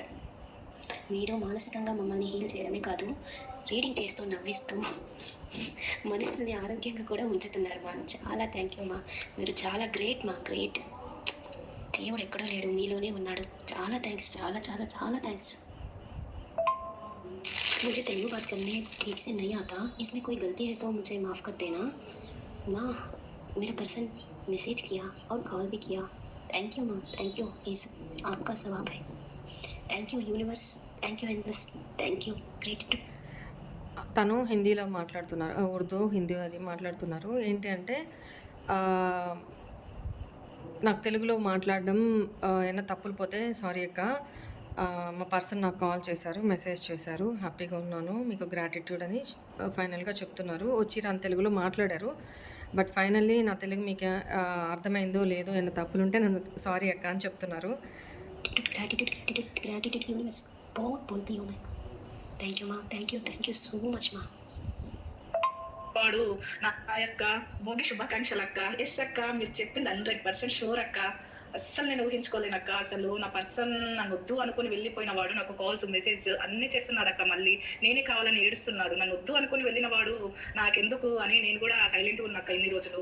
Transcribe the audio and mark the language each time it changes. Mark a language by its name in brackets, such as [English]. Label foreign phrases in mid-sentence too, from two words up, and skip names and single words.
[Telugu] మీరు మానసికంగా మమ్మల్ని హీల్ చేయడమే కాదు, రీడింగ్ చేస్తూ నవ్విస్తూ మనసుని ఆరోగ్యంగా కూడా ఉంచుతున్నారు మా. చాలా [English] thank you [Telugu] మా. మీరు చాలా గ్రేట్ మా, గ్రేట్. దేవుడు ఎక్కడో లేడు, మీలోనే ఉన్నాడు. చాలా థ్యాంక్స్, చాలా చాలా చాలా థ్యాంక్స్. [Hindi] मुझे तेलुगु बात करने ठीक से नहीं आता, इसमें कोई गलती है तो मुझे माफ़ कर देना माँ. मेरा [English] person message [Hindi] किया और कॉल भी किया. [English] thank you [Hindi] माँ, [English] thank you. [Hindi] इस आपका स्वभाव है. [English] thank you universe, thank you endless, thank you, గ్రేటిట్యూడ్. [Telugu] తను హిందీలో మాట్లాడుతున్నారు, ఉర్దూ హిందీ అది మాట్లాడుతున్నారు. ఏంటి అంటే నాకు తెలుగులో మాట్లాడడం ఏమైనా తప్పులు పోతే సారీ అక్క. మా పర్సన్ నాకు కాల్ చేశారు, మెసేజ్ చేశారు, హ్యాపీగా ఉన్నాను, మీకు గ్రాటిట్యూడ్ అని ఫైనల్గా చెప్తున్నారు. వచ్చి రాని తెలుగులో మాట్లాడారు. బట్ ఫైనల్లీ నా తెలుగు మీకు అర్థమైందో లేదో, ఏమైనా తప్పులు ఉంటే నన్ను సారీ అక్క అని చెప్తున్నారు. [English] gratitude gratitude gratitude universe, [Hindi] बहुत बोलती हूँ मैं. [English] thank you माँ, thank you so much माँ. [Telugu] వాడు నా యొక్క భోగి శుభాకాంక్షలు అక్క. ఎస్ అక్క, మీరు చెప్పింది 100% షూర్ అక్క. అస్సలు నేను ఊహించుకోలేను అక్క. అసలు నా పర్సన్ నన్ను వద్దు అనుకుని వెళ్ళిపోయిన వాడు నాకు కాల్స్, మెసేజ్ అన్నీ చేస్తున్నాడు అక్క. మళ్ళీ నేనే కావాలని ఏడుస్తున్నాడు. నన్ను వద్దు అనుకుని వెళ్ళిన వాడు నాకెందుకు అని నేను కూడా సైలెంట్గా ఉన్నాక ఇన్ని రోజులు.